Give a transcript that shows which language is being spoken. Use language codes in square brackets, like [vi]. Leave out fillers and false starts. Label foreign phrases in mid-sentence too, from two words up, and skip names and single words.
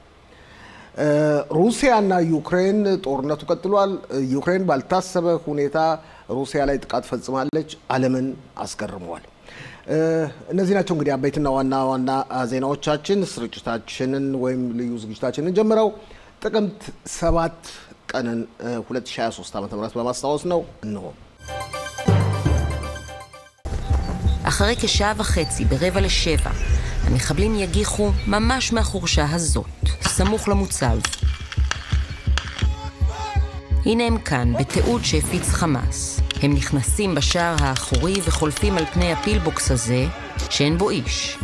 [am] ሩሲያና ዩክሬን ጦርነቱ ቀጥሏል ዩክሬን ባልታሰበ ሁኔታ ሩሲያ ላይ ጥቃት ፈጽማለች ዓለምን አስገርመዋል እነዚህ ናቸው እንግዲህ አበይትና ዋና ዜናዎቻችን ስርጭታችንን ወይም ልዩ ዝግጅታችንን ጀምረው ጥቅምት 7 ቀንን 2023 ዓመተ ምህረት በማስታወስ ነው እንሆ [he] אחרי כשעה וחצי ב6:45 המחבלים יגיחו ממש מהחורשה הזאת, סמוך למוצב. הנה הם כאן, בתיעוד שהפיץ חמאס. הם נכנסים בשער האחורי וחולפים על פני הפילבוקס הזה, שאין בו איש.